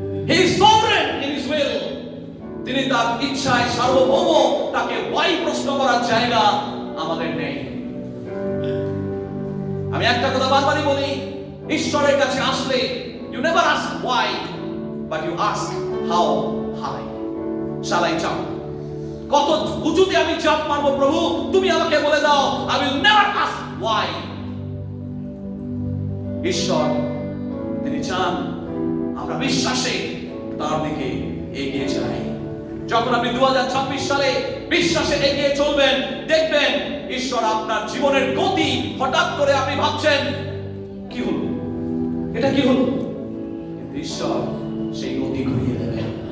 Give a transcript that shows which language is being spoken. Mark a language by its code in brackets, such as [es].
[en] He is sovereign in his will. [bn] তিনি তার ইচ্ছায় সার্বভৌম, তাকে why প্রশ্ন করার জায়গা আমাদের নেই। আমি একটা কথা বারবারই বলি, ঈশ্বরের কাছে আসলে [en] you never ask why, but you ask how high shall I jump? [bn] কত উঁচুতে আমি জাম্প মারবো প্রভু, তুমি আমাকে বলে দাও। [en] I will never ask why. [bn] ঈশ্বর তিনি চান আমরা বিশ্বাসে তার দিকে এগিয়ে যাই। যখন আপনি 2026 সালে বিশ্বাসে এগিয়ে চলবেন, দেখবেন ঈশ্বর আপনার জীবনের গতি, হঠাৎ করে আপনি ভাবছেন কি হলো, এটা কি হলো, ঈশ্বর সেই গতি ঘুরিয়ে দেবেন,